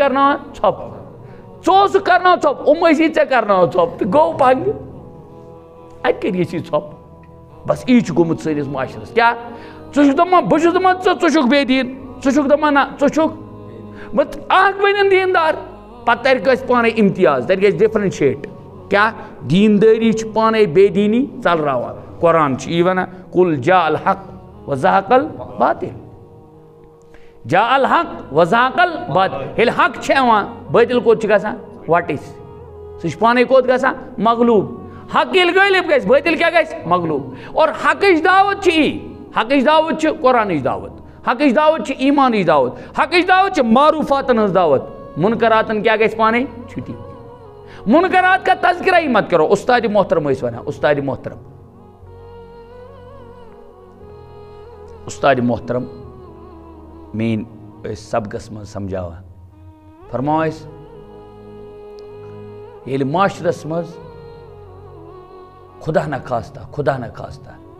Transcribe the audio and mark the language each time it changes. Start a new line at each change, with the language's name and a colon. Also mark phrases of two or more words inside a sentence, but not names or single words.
Kashmiri: کرناوان ژھۄپ ژٕ اوسُکھ کرناوان ژھۄپ یِم ٲسی ژےٚ کرناوان ژھۄپ تہٕ گوٚو بنٛد اَتہِ کٔرۍ یہِ ژھۄپ بس یی چھُ گوٚمُت سٲنِس معاشرس کیٛاہ ژٕ چھُکھ دپان بہٕ چھُس دپان ژٕ چھُکھ بے دیٖن ژٕ چھُکھ دپان نہ ژٕ چھُکھ بہٕ اکھ بٔنِن دیٖندار پتہٕ ترِ کٲنٛسہِ پانے امتیاز تتہِ گژھِ ڈفرنشیٹ کیٛاہ دیٖندٲری چھِ پانے بے دیٖنی ژلراوان قرآن چھُ یی ونان
Arabic: قل جاء الحق وزهق الباطل جاء الحق وزهق الباطل
Kashmiri: ییٚلہِ حق چھُ یِوان باطل کوٚت چھُ گژھان وٹٕچ سُہ چھُ پانے کوٚت گژھان مغلوب حق ییٚلہِ غٲلب گژھِ باطل کیٛاہ گژھِ مغلوب اور حقٕچ دعوت چھِ یی حقٕچ دعوت چھِ قرآنٕچ دعوت حقٕچ دعوت چھِ ایمانٕچ دعوت حقٕچ دعوت چھِ معروفاتن ہٕنٛز دعوت منکراتن کیا گژھِ پانے چھُٹی
Urdu: منکرات کا تذکرہ ہی مت کرو
Kashmiri: استاد محترم ٲسۍ ونان استاد محترم استاد محترم مین ٲسۍ سبقس منٛز سمجھاوان فرماوان ٲسۍ ییٚلہِ معاشرس منٛز خدا نہ خاستہ